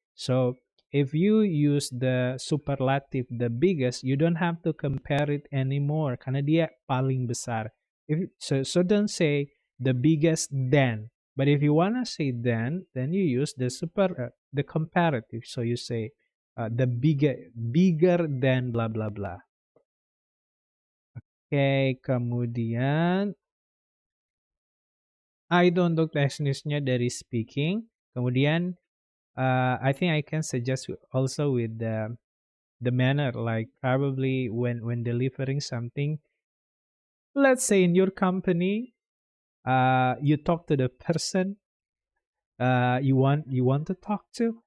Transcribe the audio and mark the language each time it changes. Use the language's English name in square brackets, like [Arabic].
[English] So if you use the superlative the biggest, you don't have to compare it anymore [Indonesian] karena dia paling besar. [English] So don't say the biggest than. But if you wanna say then you use the comparative. So you say bigger than blah blah blah. [Indonesian] Oke, kemudian itu untuk teknisnya dari speaking. [English] Kemudian I think I can suggest also with the manner, like probably when delivering something. Let's say in your company, you talk to the person you want to talk to.